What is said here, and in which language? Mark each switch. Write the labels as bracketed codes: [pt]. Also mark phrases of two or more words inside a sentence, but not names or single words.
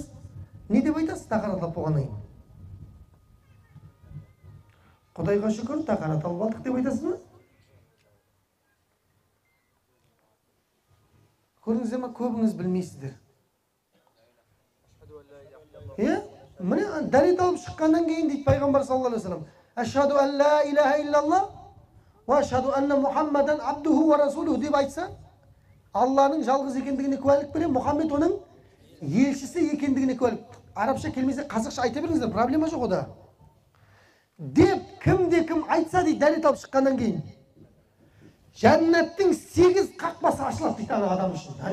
[kk] Не деп айтасыз тақарат алып болғаннан кейін? Құдайға шүкір, тақарат алып алдық деп айтасыз ба? Көрдіңіздер ме, көбіңіз білмейсіздер. Міне дәрет алып шыққаннан кейін дейді пайғамбар [ar] صلى الله عليه وسلم, أشهد أن لا إله إلا الله وأشهد أن محمدا عبده ورسوله [kk] деп айтса, Алланың жалғыз екендігіне куәлік берем, Мұхаммед оның елшісі екендігіне куәлік. Арабша келмесе қазақша айта беріңіздер, проблема жоқ ода. Деп кім айтса дейді дәрет алып шыққаннан кейін, жәннаттың 8 қақпасы ашылады дейді ана адам үшін.